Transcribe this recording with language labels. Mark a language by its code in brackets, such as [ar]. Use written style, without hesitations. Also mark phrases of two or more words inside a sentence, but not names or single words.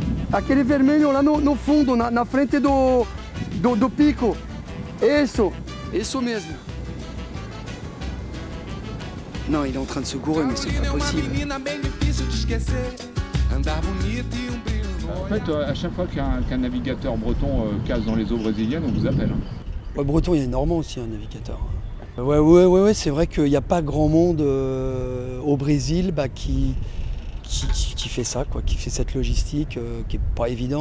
[pt] Aquele vermelho lá no fundo, na frente do pico. Isso mesmo. [fr] Non, il est en train de se gourer, mais c'est pas possible. En fait, à chaque fois qu'un navigateur breton casse dans les eaux brésiliennes, on vous appelle. Ouais, breton, il y a normand aussi, un navigateur. Ouais, c'est vrai qu'il n'y a pas grand monde au Brésil qui fait ça, quoi, qui fait cette logistique qui n'est pas évidente.